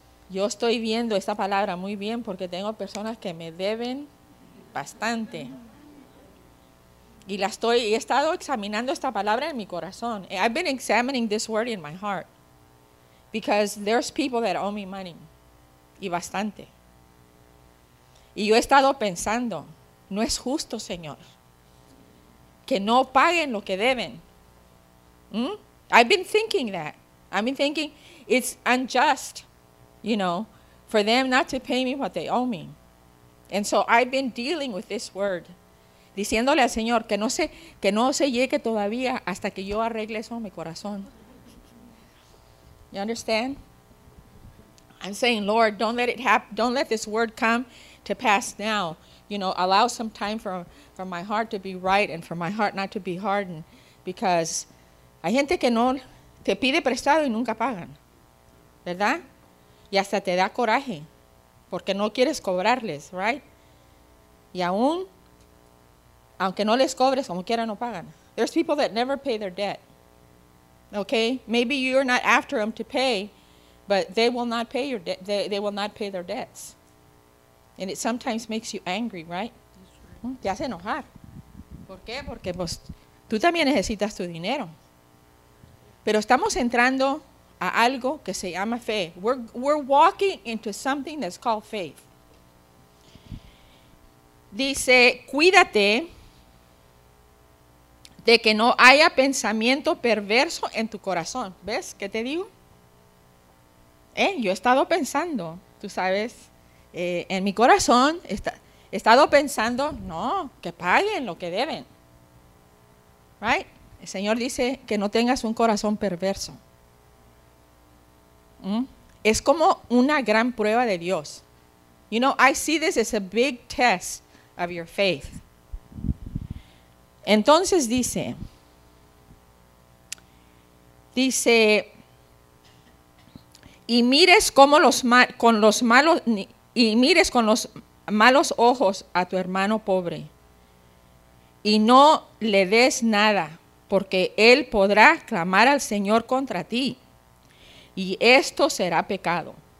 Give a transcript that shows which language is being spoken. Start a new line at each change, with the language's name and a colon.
Spanish: Yo estoy viendo esta palabra muy bien porque tengo personas que me deben bastante. Y he estado examinando esta palabra en mi corazón.
English: I've been examining this word in my heart. Because there's people that owe me money.
Spanish: Y bastante. Y yo he estado pensando, no es justo, Señor, que no paguen lo que deben.
English: I've been thinking that. I've been thinking, it's unjust, you know, for them not to pay me what they owe me. And so I've been dealing with this word.
Spanish: Diciéndole al Señor que no se llegue todavía hasta que yo arregle eso en mi corazón.
English: You understand? I'm saying, Lord, don't let it happen. Don't let this word come to pass now. You know, allow some time for my heart to be right and for my heart not to be hardened. Because
Spanish: hay gente que no te pide prestado y nunca pagan. ¿Verdad? Y hasta te da coraje porque no quieres cobrarles,
English: right?
Spanish: Y aún, aunque no les cobres, como quiera no pagan.
English: There's people that never pay their debt. Okay? Maybe you're not after them to pay, but they will not pay your debt. They will not pay their debts. And it sometimes makes you angry, right?
Spanish: Te hace enojar. ¿Por qué? Porque pues tú también necesitas tu dinero. Pero estamos entrando a algo que se llama fe.
English: We're walking into something that's called faith.
Spanish: Dice, cuídate de que no haya pensamiento perverso en tu corazón. ¿Ves qué te digo? Yo he estado pensando. tú sabes, en mi corazón he estado pensando, no, que paguen lo que deben.
English: Right?
Spanish: El Señor dice que no tengas un corazón perverso. Es como una gran prueba de Dios.
English: You know, I see this as a big test of your faith.
Spanish: Entonces dice, y mires como con los malos ojos a tu hermano pobre, y no le des nada, porque él podrá clamar al Señor contra ti, y esto será pecado.